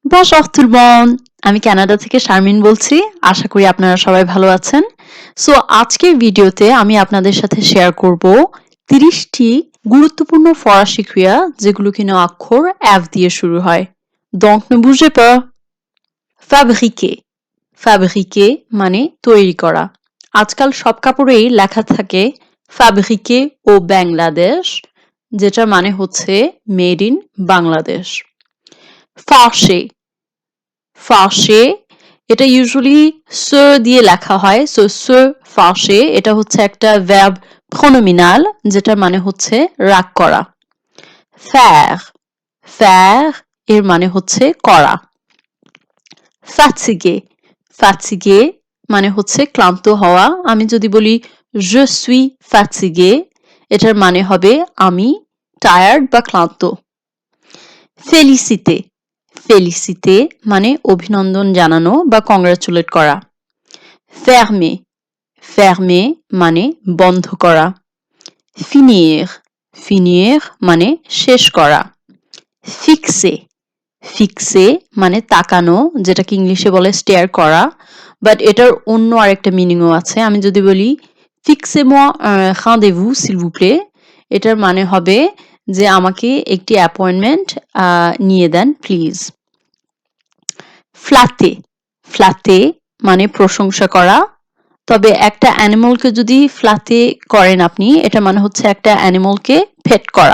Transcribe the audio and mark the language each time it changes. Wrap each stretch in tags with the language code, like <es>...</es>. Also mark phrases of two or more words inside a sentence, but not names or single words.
<fr>Bonjour tout le monde!</fr> <bn>আমি কানাডা থেকে শারমিন বলছি। আশা করি আপনারা সবাই ভালো আছেন। সো আজকের ভিডিওতে আমি আপনাদের সাথে শেয়ার করব 30টি গুরুত্বপূর্ণ ফরাসি ক্রিয়া যেগুলো কিনা অক্ষর F দিয়ে শুরু হয়।</bn> <fr>Donc ne bougez pas. Fabriquer.</fr> <bn>Fabriquer মানে তৈরি করা। আজকাল সব কাপড়েই লেখা থাকে</bn> <fr>Fabriquer au Bangladesh,</fr> <bn>যেটার মানে হচ্ছে</bn> <en>made in Bangladesh.</en> <fr>Fâcher. Fâcher</fr> <bn>এটা ইউজুয়ালি se দিয়ে লেখা হয়, সো</bn> <fr>se fâcher</fr> <bn>এটা হচ্ছে একটা</bn> <fr>verb pronominal</fr> <bn>যেটার মানে হচ্ছে রাগ করা।</bn> <fr>Faire. Faire</fr> <bn>এর মানে হচ্ছে করা।</bn> <fr>Fatigué. Fatigué</fr> <bn>মানে হচ্ছে ক্লান্ত হওয়া। আমি যদি বলি</bn> <fr>je suis fatigué</fr> <bn>এটার মানে হবে আমি টায়ার্ড বা ক্লান্ত।</bn> <fr>Féliciter. Féliciter</fr> <bn>মানে অভিনন্দন জানানো বা কংগ্রাচুলেট করা।</bn> <fr>Fermer. Fermer</fr> <bn>মানে বন্ধ করা।</bn> <fr>Finir. Finir</fr> <bn>মানে শেষ করা।</bn> <fr>Fixer. Fixer</fr> <bn>মানে তাকানো, যেটাকে ইংলিশে বলে স্টেয়ার করা, বাট এটার অন্য আরেকটা মিনিংও আছে। আমি যদি বলি</bn> <fr>Fixez-moi un rendez-vous s'il vous plaît</fr> <bn>এটার মানে হবে যে আমাকে একটি অ্যাপয়েন্টমেন্ট নিয়ে দেন প্লিজ।</bn> <fr>Flatter. Flatter</fr> <bn>মানে প্রশংসা করা, তবে একটা অ্যানিমালকে যদি ফ্ল্যাটে করেন আপনি, এটা মানে হচ্ছে একটা অ্যানিমালকে পেট করা।</bn>